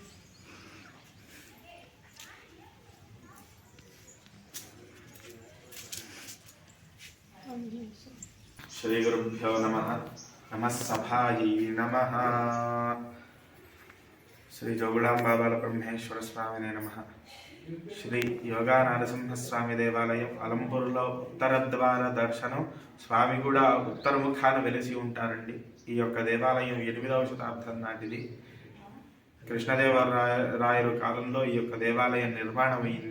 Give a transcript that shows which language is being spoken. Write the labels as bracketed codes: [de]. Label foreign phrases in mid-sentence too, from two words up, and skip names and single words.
[sa] ಶ್ರೀ ಗುರುಭ್ಯೋ ನಮಃ. ನಮಃ ಸಭಾಯಿ ನಮಃ. ಶ್ರೀ ಜೋಗುಲಾಂಬಾ బాలబ్రహ్మేశ్వర స్వామినే నమః. [te] శ్రీ యోగా నరసింహస్వామి దేవాలయం అలంపూర్లో ఉత్తర ద్వార దర్శనం. స్వామి కూడా ఉత్తరముఖాన వెలిసి ఉంటారండి. ఈ యొక్క దేవాలయం 8వ శతాబ్దం నాటిది. కృష్ణదేవరాయలు కాలంలో ఈ యొక్క దేవాలయం నిర్మాణం అయింది.